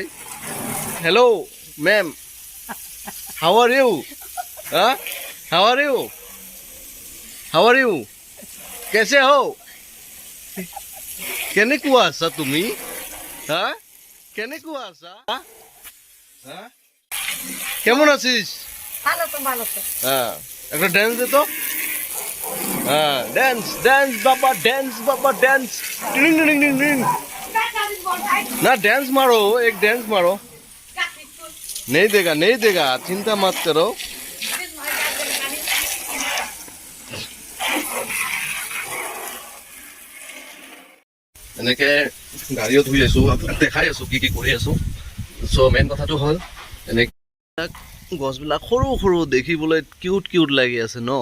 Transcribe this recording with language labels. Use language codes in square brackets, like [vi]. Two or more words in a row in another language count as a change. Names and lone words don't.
[en] Hello ma'am, how are you? How are you? How are you? [hi] कैसे हो? [as] কেনেকুৱা আছা তুমি? কেনেকুৱা আছা? [bn] কেমন আছিস? একটা ড্যান্স দে তো। [hi] डांस डांस बाबा, डांस बाबा, डांस। टिंग टिंग टिंग टिंग। ना डांस मारो, एक डांस मारो। नहीं देगा, चिंता मत करो। [as] এনেকে গাড়ীও ধুই আছো, দেখাই আছো কি কি কৰি আছো। চ' মেইন কথাটো হ'ল এনেকে গছবিলাক সৰু সৰু দেখিবলৈ কিউট লাগি আছে ন।